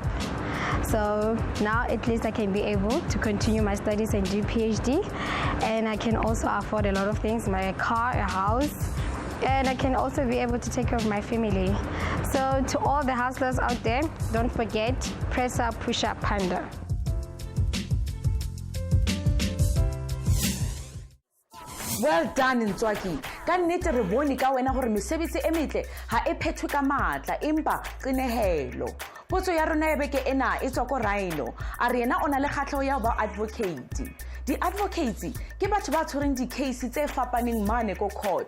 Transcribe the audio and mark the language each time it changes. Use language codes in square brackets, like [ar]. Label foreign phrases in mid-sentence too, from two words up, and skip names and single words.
[en] So now at least I can be able to continue my studies and do PhD, and I can also afford a lot of things, my car, a house, and I can also be able to take care of my family. So to all the hustlers out there, don't forget, press up, push up, panda. Well done, Ntsoaki. [st] Ka nnete re bone ka wena gore mesebetsi e metle ha e phethwe ka matla empa qenehelo. Potso ya rona ya beke ena e tswa ko Rhino. A re yena o na le kgatlhego ya ba advocate. Di-advocates ke batho ba tshwereng di-case tse fapaneng mane ko court.